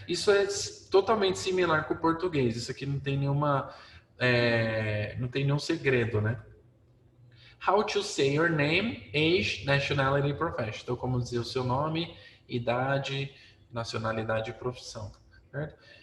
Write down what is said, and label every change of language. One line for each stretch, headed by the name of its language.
Portuguese: Isso é totalmente similar com o português. Isso aqui não tem não tem nenhum segredo, né?
English: How to say your name, age, nationality, profession.
Portuguese: Então, como dizer o seu nome, idade, nacionalidade e profissão. Certo?